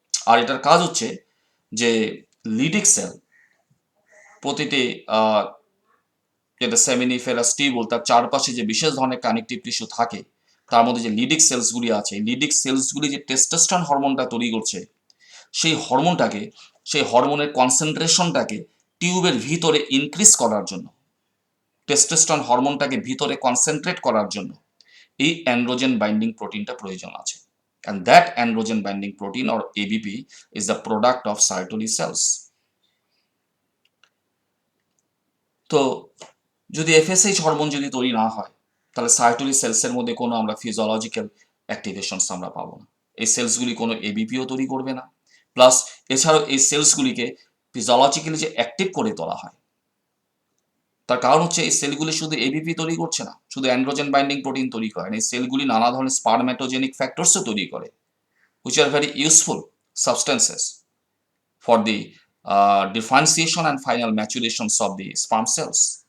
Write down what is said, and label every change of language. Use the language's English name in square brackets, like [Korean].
[Bangla] আর এটার কাজ হচ্ছে যে লিডিক সেল প্রতিটি যেটা সেমিনিফেরাস টিউবুল, তার চারপাশে যে বিশেষ ধরনের কানেকটিভ টিস্যু থাকে, তার মধ্যে যে লিডিক সেলসগুলি আছে, লিডিক সেলসগুলি যে টেস্টোস্টেরন হরমোনটা তৈরি করছে, সেই হরমোনের কনসেন্ট্রেশনটাকে টিউবের ভিতরে ইনক্রিজ করার জন্য, টেস্টোস্টেরন হরমোনটাকে ভিতরে কনসেন্ট্রেট করার জন্য এই অ্যান্ড্রোজেন বাইন্ডিং প্রোটিনটা প্রয়োজন আছে। [English] And that androgen binding protein or ABP is the product of Sertoli cells. [Bangla] তো যদি এফএসএইচ হরমোন যদি তৈরি না হয়, তাহলে সার্টোলি সেলসের মধ্যে কোনো আমরা ফিজিওলজিক্যাল অ্যাক্টিভেশনস আমরা পাবো না। এই সেলসগুলি কোনো এবিপিও তৈরি করবে না, প্লাস এছাড়াও এই সেলসগুলিকে ফিজিওলজিক্যালি যে অ্যাক্টিভ করে তোলা হয়, তার কারণ হচ্ছে এই সেলগুলি শুধু এবিপি তৈরি করছে না, শুধু অ্যান্ড্রোজেন বাইন্ডিং প্রোটিন তৈরি করে না, এই সেলগুলি নানা ধরনের স্পারম্যাটোজেনিক ফ্যাক্টরসও তৈরি করে, which are very useful substances for the differentiation and final maturations of the sperm cells.